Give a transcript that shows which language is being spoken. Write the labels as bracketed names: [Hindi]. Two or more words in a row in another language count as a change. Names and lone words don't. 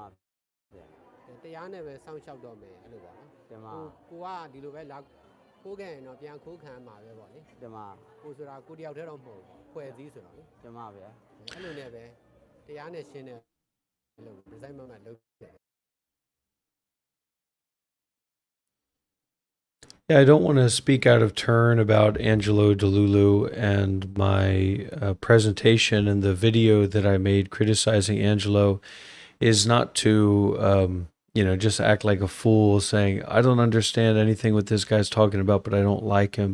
[Burmese] တရားနဲ့ပဲစောင့်ရှောက်တော့မယ်အဲ့လိုပေါ့နော် Tema ကိုကဒီလိုပဲလာခိုးခဲ့ရင်တော့ပြန်ခိုးခံမှာပဲပေါ့လေ ဒီမှာ ကိုဆိုတာကိုတယောက်တည်းတော့မဟုတ်ဘူးဖွဲ့စည်းဆိုတော့လေ ဒီမှာဗျာ အဲ့လိုနဲ့ပဲတရားနဲ့ရှင်းတဲ့လို့ဒီဇိုင်းမမလုပ်တယ် [English] Yeah, I don't want to speak out of turn about Angelo Delulu, and my presentation and the video that I made criticizing Angelo is not to, just act like a fool saying, I don't understand anything what this guy's talking about, but I don't like him.